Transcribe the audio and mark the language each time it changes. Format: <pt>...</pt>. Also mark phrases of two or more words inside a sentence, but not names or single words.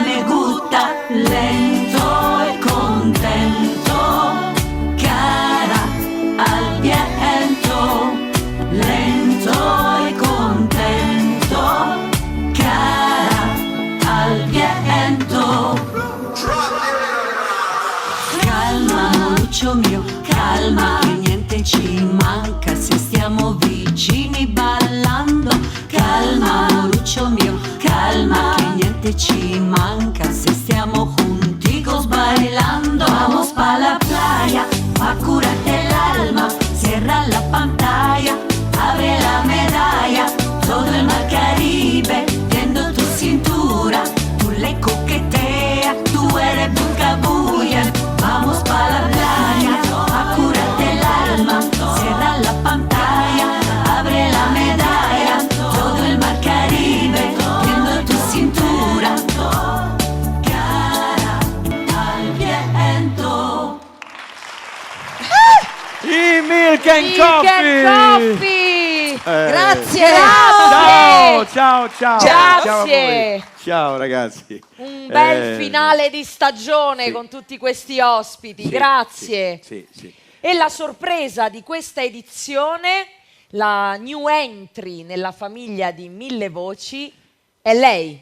<es>Me gusta lento y contento, cara al viento, lento y contento, cara al viento.</es> <it>Calma, Moluccio mio, calma, che niente ci manca se stiamo vicini ballando. Calma, Moluccio mio, calma, che niente ci manca se stiamo</it> <es>junticos bailando. Vamos pa' la playa, a curarte el alma, cierra la pantalla, abre la medalla, todo el mar Caribe, viendo tu cintura, tú le coqueteas, tú eres buscabulla. Vamos pa' la playa, a curarte el alma, cierra la pantalla, abre la medalla, todo el mar Caribe, viendo tu cintura, cara al viento.</es> <en>I Milk and Milk and Coffee! Coffee!</en> <it>Grazie. Ciao, ciao, ciao. Grazie. Ciao a voi. Ciao ragazzi. Un bel finale di stagione sì. con tutti questi ospiti, Sì, grazie. Sì, sì. E la sorpresa di questa edizione, la</it> <en>new entry</en> <it>nella famiglia di Mille Voci, è lei,</it>